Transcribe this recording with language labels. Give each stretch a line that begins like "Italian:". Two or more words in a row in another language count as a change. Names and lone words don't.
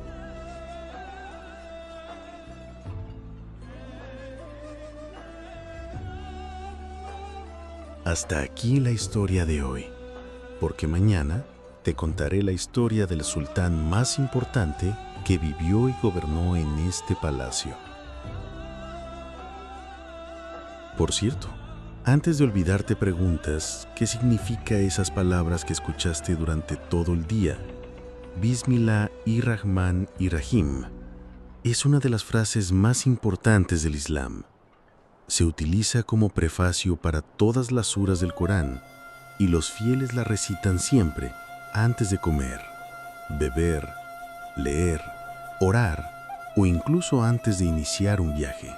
Spanish: Hasta aquí la historia de hoy, porque mañana te contaré la historia del sultán más importante que vivió y gobernó en este palacio. Por cierto, antes de olvidarte preguntas, ¿qué significa esas palabras que escuchaste durante todo el día?
Arabic: بسم الله الرحمن الرحيم
Spanish: es una de las frases más importantes del Islam. Se utiliza como prefacio para todas las suras del Corán y los fieles la recitan siempre antes de comer, beber, leer, orar o incluso antes de iniciar un viaje.